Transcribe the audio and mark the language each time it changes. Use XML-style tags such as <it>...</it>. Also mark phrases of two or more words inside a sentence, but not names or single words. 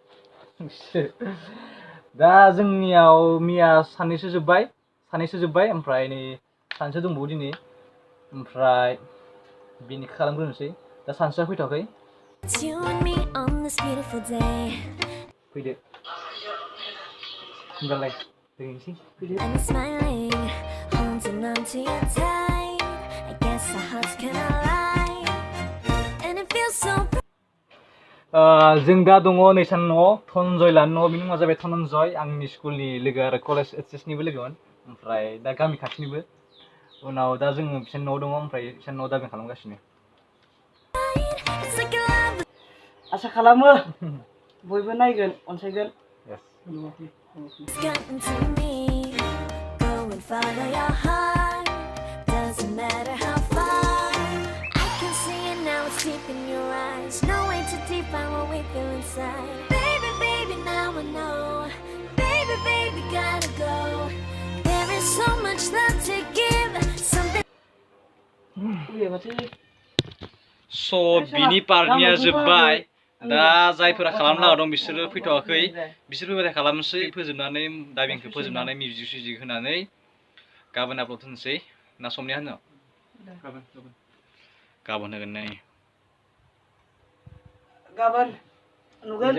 <brx>दा जोंनियाव मैया साननैसो जोब्बाय ओमफ्राय नै सानसे दंबावो दिनै ओमफ्राय बेनिखौ खालामग्रोनोसै दा सानसेया फैथ'वाखै फैदो होनबालाय</brx> <en>I'm smiling, holding on to you tight. I guess our hearts can align, and it feels so.</en> <brx>जों दा दङ नैसान न'आव धनन्जय लानो न'आव बिनि मुङा जाबाय धनन्जय आंनि स्कुलनि लोगो आरो कलेज एचएसनिबो लोगोमोन ओमफ्राय दा गामि खाथिनिबो उनाव दा जोङो बिसोरनि न'आव दङ ओमफ्राय बिसोरनि न'आव डाबिं खालामगासिनो आसा खालामो बयबो नायगोन अनसायगोन</brx> <en>It's gotten to me. Go and follow your heart. Doesn't matter how far. I can see it now, it's deep in your eyes. No way to define what we feel inside. Baby, baby, now I know. Baby, baby, gotta go. There is so much love to give. Something.</en> <brx>So बिनि पार्टनिया जोब्बाय दा जायफोरा खालामनो लागा दं बिसोरो फैथ'वाखै बिसोर फैबाथाय खालामनोसै फोजोबनानै डाबिंखौ फोजोबनानै मिउजिक सिउजिक होनानै गाबोन आपल'ड होनोसै ना समनिया होनो गाबोन होगोन नै गाबोन नुगोन</brx>